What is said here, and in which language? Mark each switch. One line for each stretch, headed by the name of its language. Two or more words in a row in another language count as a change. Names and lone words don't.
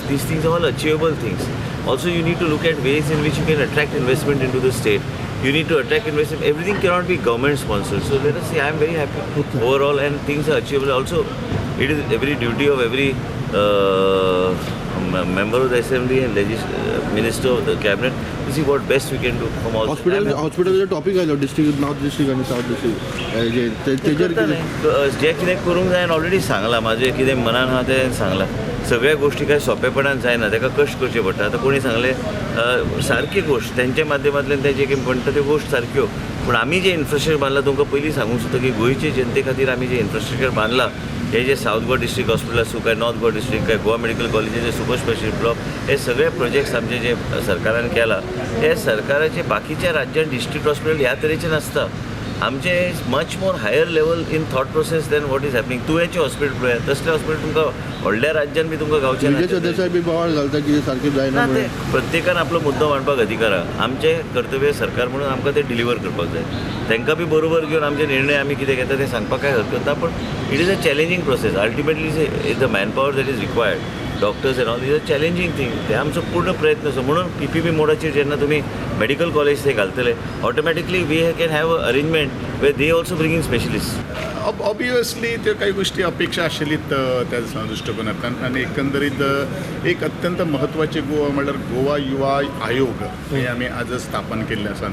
English: These things are all achievable things. Also, you need to look at ways in which you can attract investment into the state. You need to attract investment. Everything cannot be government sponsored. So let us see. I am very happy overall, and things are achievable. Also, it is every duty of every member of the assembly and minister of the cabinet to see what best we can do from all. hospital topic
Konkani: आयलो
English: district North District
Konkani: आनी साउथ डिस्ट्रिक्ट जे कितें करूंक जाय ऑलरेडी सांगलां. म्हाजें कितें मनान आहा तें सांगलां. सगळ्या गोष्टी काय सोंपेपणान जायना, ताका कश्ट करचे पडटा. आतां कोणी सांगलें सारकी गोश्ट तेंच्या माध्यमांतल्यान तें जें म्हणटा त्यो गोश्ट सारक्यो. पूण आमी जे इन्फ्रास्ट्रक्चर बांदलां तुमकां पयलीं सांगूंक सोदता की गोंयचे जनते खातीर आमी जे इन्फ्रास्ट्रक्चर बांदलां, हे जे साऊथ गोवा डिस्ट्रिक्ट हॉस्पिटल आसूं काय नॉर्थ गोवा डिस्ट्रिक्ट काय गोवा मेडिकल कॉलेजीचे
English: super specialist block,
Konkani: हे सगळे प्रोजेक्ट्स आमचे जे सरकारान केला, हे सरकाराचे बाकीच्या राज्यांत
English: district hospital
Konkani: ह्या तरेचे नासता.
English: आमचे much more higher level in thought process than what is happening.
Konkani: तुवेंचें हॉस्पिटल पळया, तसलें हॉस्पिटल तुमकां व्हडल्या राज्यान बी तुमकां गावचें ना. देसाय बी बोवाळ घालता कितें सारकें जायना. ते प्रत्येकान आपलो मुद्दो मांडपाक अधिकार आहा. आमचें कर्तव्य सरकार म्हणून आमकां ते डिलिव्हर करपाक जाय. तांकां बी बरोबर घेवन आमचे निर्णय आमी कितें घेता ते सांगपाक काय हरकत ना.
English: पूण it is a challenging process. Ultimately is the manpower that is required. Doctors and all is a challenging thing.
Konkani: ते आमचो पूर्ण प्रयत्न आसा. म्हणून PPP मोडाचेर जेन्ना तुमी मेडिकल कॉलेज ते घालतले,
English: automatically we can have a arrangement where they also bringing specialist.
Konkani: ऑब्वियसली त्यो काही गोष्टी अपेक्षा आशिल्लीत त्या दृष्टिकोनांतल्यान. आनी एकंदरीत एक अत्यंत म्हत्वाची गोवा म्हणल्यार गोवा युवा आयोग हे आमी आज स्थापन केल्लें आसा.